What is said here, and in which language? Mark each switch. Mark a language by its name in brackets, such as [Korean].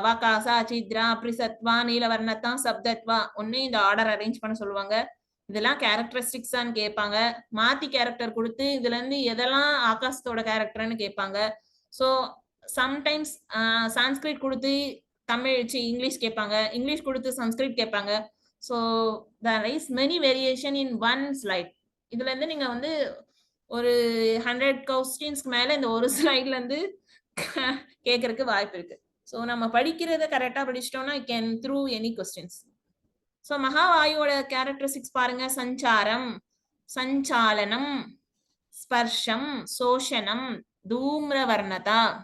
[Tamil] அவகாசா, சித்ரா, அப்ரிசத்வா, நீலவர்ணத்தா, சப்தத்வா, ஒண்ணு இந்த order arrange பண்ண சொல்லுவாங்க. இதெல்லாம் கேரக்டரிஸ்டிக்ஸான்னு கேட்பாங்க. மாத்தி கேரக்டர் கொடுத்து இதுல இருந்து எதெல்லாம் ஆகாசத்தோட கேரக்டர்னு கேட்பாங்க. சோ சம்டைம்ஸ் சான்ஸ்கிரிட் கொடுத்து தமிழ் இங்கிலீஷ் கேட்பாங்க, இங்கிலீஷ் கொடுத்து சம்ஸ்கிரிட் கேட்பாங்க. [English] So there is many variation in one slide. [Tamil] இதுல இருந்து நீங்க வந்து ஒரு 100 கொஸ்டின்ஸ்க்கு மேல இந்த ஒரு ஸ்லைட்ல இருந்து கேட்கறதுக்கு வாய்ப்பு இருக்கு. சோ நம்ம படிக்கிறத கரெக்டா படிச்சிட்டோம்னா [English] Can through any questions. [Tamil] So மகாவாயுவோட characteristics பாருங்க, சஞ்சாரம், சஞ்சாலனம், ஸ்பர்ஷம், சோஷனம், தூம்ரவர்ணதா.